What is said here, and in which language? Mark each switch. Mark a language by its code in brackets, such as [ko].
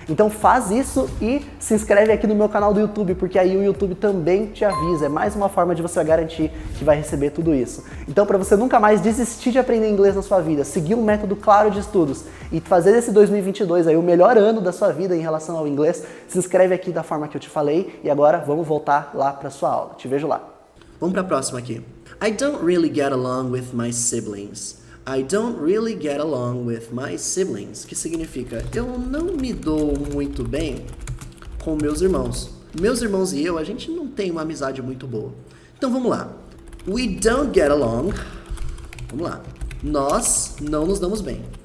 [pt] Então faz isso e se inscreve aqui no meu canal do YouTube, porque aí o YouTube também te avisa. É mais uma forma de você garantir que vai receber tudo isso. Então para você nunca mais desistir de aprender inglês na sua vida, seguir um método claro de estudos e fazer esse 2022 aí o melhor ano da sua vida em relação ao inglês, se inscreve aqui da forma que eu te falei e agora vamos voltar lá para sua aula. Te vejo lá. Vamos para a próxima aqui. [en] I don't really get along with my siblings. I don't really get along with my siblings, [pt] que significa eu não me dou muito bem com meus irmãos. Meus irmãos e eu, a gente não tem uma amizade muito boa. Então vamos lá. [en] We don't get along. [pt] Vamos lá. Nós não nos damos bem.